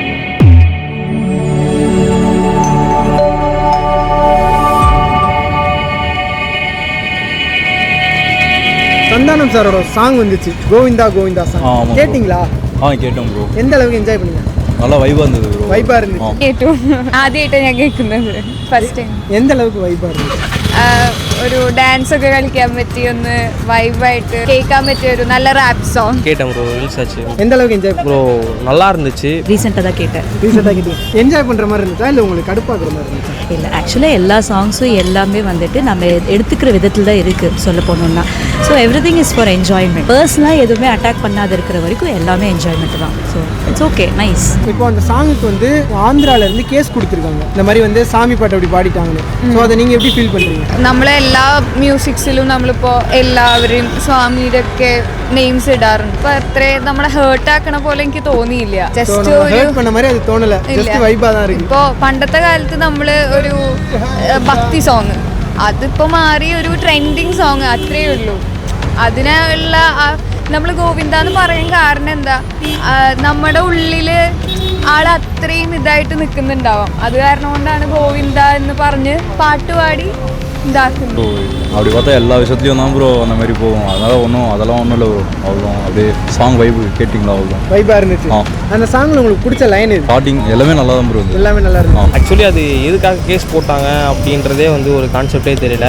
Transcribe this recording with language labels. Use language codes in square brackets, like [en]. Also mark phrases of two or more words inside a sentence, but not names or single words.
[ta] சந்தானம் சாரோட சாங் வந்துச்சு, கோவிந்தா கோவிந்தா சாங். கேட்டிங்களா? கேட்டோம் ப்ரோ. எந்த அளவுக்கு என்ஜாய் பண்ணீங்க? நல்லா வைபாக இருந்தது ப்ரோ. வைபா இருந்துச்சு. [ml] കേട്ടു. ആദ്യമായിട്ടാണ് ഞാൻ കേൾക്കുന്നത്. [en] first time. [ta] எந்த அளவுக்கு வைபா இருந்துச்சு? [ml] ഒരു ഡാൻസ് ഒക്കെ കളിക്കാൻ പറ്റിയ ഒന്ന് വൈബായിട്ട് കേൾക്കാൻ പറ്റിയ ഒരു നല്ല [en] rap song. [ta] கேட்டேன் ப்ரோ, ரிலீஸ் ஆச்சு. எந்த அளவுக்கு என்ஜாய் ப்ரோ நல்லா இருந்துச்சு. ரீசெண்டாக தான் கேட்டேன். ரீசெண்டாக கேட்டீங்க. என்ஜாய் பண்ணுற மாதிரி இருந்துச்சா இல்லை உங்களுக்கு கடுப்பாக்குற மாதிரி இருந்துச்சா? இல்லை, ஆக்சுவலாக எல்லா சாங்ஸும் எல்லாமே வந்துட்டு நம்ம எடுத்துக்கிற விதத்தில் தான் இருக்குது சொல்ல போனோம்னா. [en] So every thing is for enjoyment. [ta] பர்சனலாக எதுவுமே அட்டாக் பண்ணாத இருக்கிற வரைக்கும் எல்லாமே என்ஜாய்மெண்ட் தான். [en] So it's okay, nice. [ta] இப்போ அந்த சாங்குக்கு வந்து ஆந்திராவிலேருந்து கேஸ் கொடுத்துருக்காங்க. இந்த மாதிரி வந்து சாமி பாட்டு அப்படி பாடிட்டாங்கன்னு. ஸோ அதை நீங்கள் எப்படி ஃபீல் பண்ணுறீங்க? [ml] നമ്മളെ എല്ലാ മ്യൂസിക്സിലും നമ്മളിപ്പോൾ എല്ലാവരും സ്വാമിയുടെ ഒക്കെ നെയിംസ് ഇടാറുണ്ട്. അപ്പൊ അത്രയും നമ്മളെ ഹേർട്ട് ആക്കണ പോലെ എനിക്ക് തോന്നിയില്ല. ജസ്റ്റ് [ta] ஹர்ட் பண்ண மாதிரி அது தோணல. ஜஸ்ட் வைபா தான் இருக்கு. [ml] ഇപ്പോൾ പണ്ടത്തെ കാലത്ത് നമ്മള് ഒരു ഭക്തി സോങ്, അതിപ്പോ മാറി ഒരു [en] trending song, [ml] അത്രയേ ഉള്ളൂ. അതിനുള്ള നമ്മൾ ഗോവിന്ദ എന്ന് പറയാൻ കാരണം എന്താ, നമ്മുടെ ഉള്ളില് ആൾ അത്രയും ഇതായിട്ട് നിൽക്കുന്നുണ്ടാവാം. അത് കാരണം കൊണ്ടാണ് ഗോവിന്ദ എന്ന് പറഞ്ഞ് പാട്ടുപാടി இதாக்குது. [ta] அப்படி பார்த்தா எல்லா விஷயத்துலையும் தான் ப்ரோ அந்த மாதிரி போகும். அதெல்லாம் ஒன்றும் இல்லை ப்ரோ. அவ்வளோ அப்படியே சாங் வைப்பு கேட்டிங்களா? அவ்வளோ வைபா இருந்துச்சு. அந்த சாங்ல உங்களுக்கு பிடிச்ச லைன் இது? ஸ்டார்டிங் எல்லாமே நல்லா தான் ப்ரோ. எல்லாமே நல்லா இருக்கு. ஆக்சுவலி அது எதுக்காக கேஸ் போட்டாங்க அப்படின்றதே வந்து ஒரு கான்செப்டே தெரியல.